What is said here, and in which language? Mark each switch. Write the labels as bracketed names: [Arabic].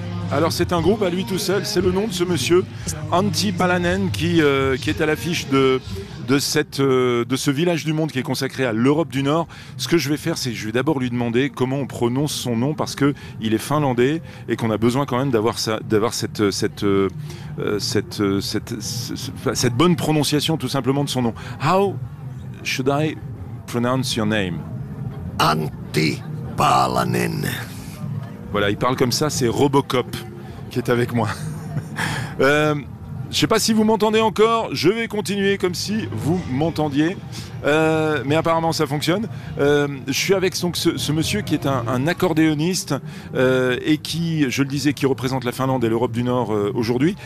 [French] Alors c'est un groupe à lui tout seul, c'est le nom de ce monsieur, Antti Palanen, qui est à l'affiche de ce village du monde qui est consacré à l'Europe du Nord. Ce que je vais faire, c'est que je vais d'abord lui demander comment on prononce son nom, parce qu'il est finlandais et qu'on a besoin quand même d'avoir, cette bonne prononciation tout simplement de son nom. [English] How should I pronounce your name? Antti Palanen. [French] Voilà, il parle comme ça, c'est Robocop qui est avec moi. Je sais pas si vous m'entendez encore, je vais continuer comme si vous m'entendiez. Mais apparemment ça fonctionne. Je suis avec donc ce monsieur qui est un accordéoniste et qui, je le disais, qui représente la Finlande et l'Europe du Nord aujourd'hui.